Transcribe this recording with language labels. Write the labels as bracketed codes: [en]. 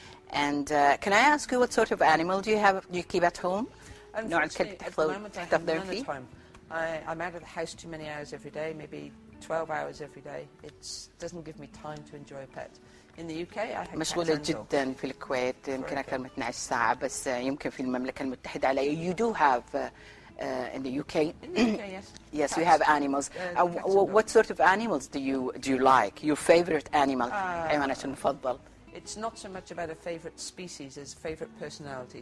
[en] And can I ask you what sort of animal do you keep at home? [ar] نوع الكلب تحتفظون فيه؟ [en] I'm out of the house too many hours every day, maybe 12 hours every day. It doesn't give me time to enjoy a pet. In the UK, I have [ar] مشغولة جدا في الكويت يمكن أكثر من 12 ساعة بس يمكن في المملكة المتحدة على. [en] You do have in the UK. In the UK, yes. Yes, we have animals. What sort of animals do you like? Your favorite animal? [ar] حيوانك المفضل? [en] It's not so much about a favorite species as favorite personality.